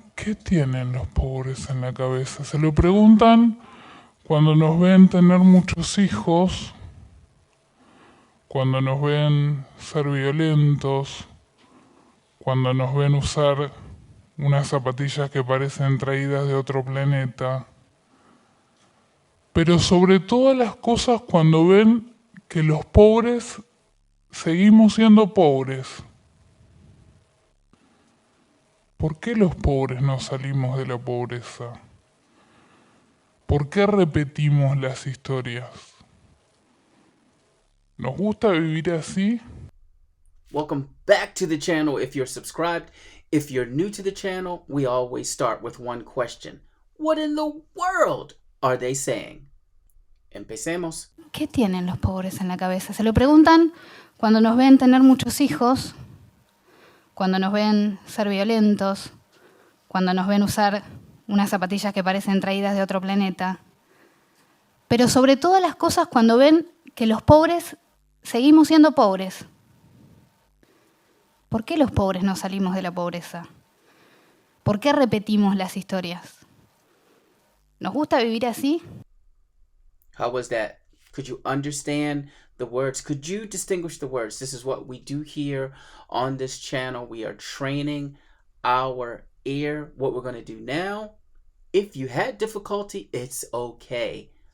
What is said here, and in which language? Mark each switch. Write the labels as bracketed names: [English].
[Spanish] ¿Qué tienen los pobres en la cabeza? Se lo preguntan cuando nos ven tener muchos hijos, cuando nos ven ser violentos, cuando nos ven usar unas zapatillas que parecen traídas de otro planeta, pero sobre todas las cosas cuando ven que los pobres seguimos siendo pobres. ¿Por qué los pobres no salimos de la pobreza? ¿Por qué repetimos las historias? ¿Nos gusta vivir así? [English] Welcome back to the channel if you're subscribed. If you're new to the channel, we always start with one question. What in the world are they saying? [Spanish] Empecemos. ¿Qué tienen los pobres en la cabeza? Se lo preguntan cuando nos ven tener muchos hijos, cuando nos ven ser violentos, cuando nos ven usar unas zapatillas que parecen traídas de otro planeta. Pero sobre todas las cosas cuando ven que los pobres seguimos siendo pobres. ¿Por qué los pobres no salimos de la pobreza? ¿Por qué repetimos las historias? ¿Nos gusta vivir así? [English] How was that? Could you understand the words? Could you distinguish the words? This is what we do here on this channel. We are training our ear. What we're going to do now, if you had difficulty, it's okay.